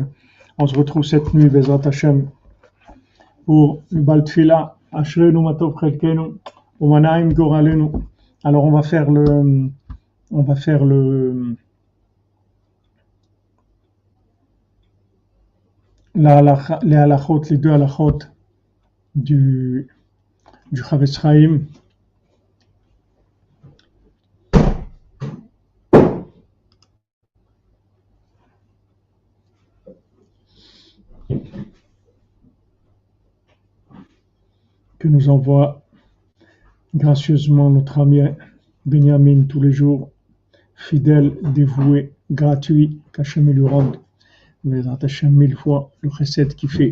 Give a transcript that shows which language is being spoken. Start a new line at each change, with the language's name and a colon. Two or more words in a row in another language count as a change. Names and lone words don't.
French: On se retrouve cette nuit,
Hebrew: בעזרת השם,
French: pour une bal tfila,
Hebrew: אשרינו מה טוב חלקנו, ומה נעים גורלנו.
French: Alors on va faire les halachot, les deux halachot du Chavetz Chaim. Que nous envoie gracieusement notre ami Benjamin tous les jours, fidèle, dévoué, gratuit, qu'Hachem lui rende,
Hebrew: בעזרת השם
French: 1000 fois le chesed qu'il fait.